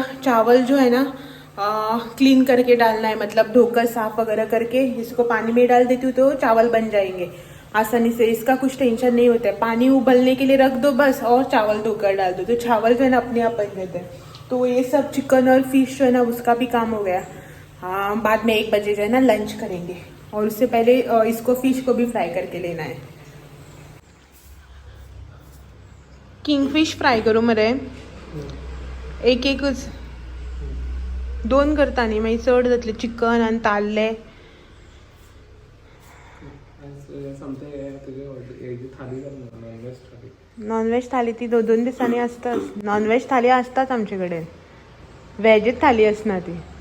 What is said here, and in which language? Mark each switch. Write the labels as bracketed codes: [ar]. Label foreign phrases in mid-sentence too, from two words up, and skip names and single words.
[hi] चावल जो है ना क्लीन करके डालना है, मतलब धोकर साफ वगैरह करके इसको पानी में डाल देती हूँ तो चावल बन जाएंगे आसानी से, इसका कुछ टेंशन नहीं होता है। पानी उबलने के लिए रख दो बस, और चावल धोकर डाल दो, तो चावल जो है ना अपने आप बन जाते हैं। तो ये सब चिकन और फिश जो है ना उसका भी काम हो गया। हाँ, बाद में 1 बजे जो है ना लंच करेंगे, और उससे पहले इसको फिश को भी फ्राई करके लेना है। [kok] किंगफिश फ्राय करू मरे, एकच 2 करता न्ही, मागीर चड जातले चिकन आनी ताल्ले। नॉनव्हेज थाली ती 2 दिसांनी असताच, नॉनव्हेज थाली असताच आमचे कडेन, व्हेजच थाली असना ती।